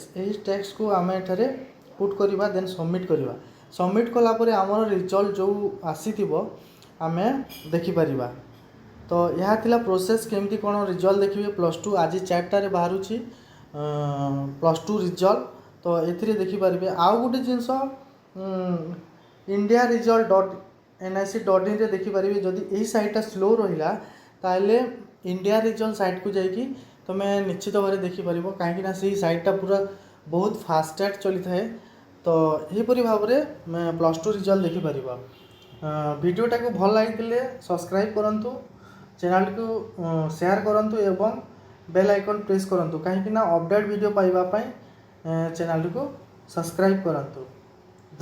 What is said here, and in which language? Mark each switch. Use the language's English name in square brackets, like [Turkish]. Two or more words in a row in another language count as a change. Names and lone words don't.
[Odia] ଏହି ଟେକ୍ସଟକୁ ଆମେ ଏଠାରେ ପୁଟ୍ କରିବା, [English] then submit [Odia] କରିବା। ସବମିଟ୍ କଲା ପରେ ଆମର ରିଜଲ୍ଟ ଯେଉଁ ଆସିଥିବ ଆମେ ଦେଖିପାରିବା। ତ ଏହା ଥିଲା ପ୍ରୋସେସ୍ କେମିତି କ'ଣ ରିଜଲ୍ଟ ଦେଖିବେ। +2 ଆଜି 4টাରେ ବାହାରୁଛି +2 ରିଜଲ୍ଟ। ତ ଏଥିରେ ଦେଖିପାରିବେ। ଆଉ ଗୋଟେ ଜିନିଷ india-result.nic.in ରେ ଦେଖିପାରିବେ। ଯଦି ଏହି ସାଇଟ୍ଟା ସ୍ଲୋ ରହିଲା ତାହେଲେ [English] India result site [Odia] ଯାଇକି ତୁମେ ନିଶ୍ଚିତ ଭାବରେ ଦେଖିପାରିବ, କାହିଁକିନା ସେହି ସାଇଟ୍ଟା ପୁରା ବହୁତ ଫାଷ୍ଟଟ୍ୟାଗ୍ ଚଲିଥାଏ। ତ ଏହିପରି ଭାବରେ +2 ରିଜଲ୍ଟ ଦେଖିପାରିବ। ଭିଡ଼ିଓଟାକୁ ଭଲ ଲାଗିଥିଲେ ସବସ୍କ୍ରାଇବ୍ କରନ୍ତୁ, ଚ୍ୟାନେଲକୁ ସେୟାର କରନ୍ତୁ ଏବଂ [English] bell icon press [Odia] କରନ୍ତୁ, କାହିଁକିନା [English] update video [Odia] ପାଇବା ପାଇଁ ଚ୍ୟାନେଲକୁ ସବସ୍କ୍ରାଇବ୍ କରନ୍ତୁ।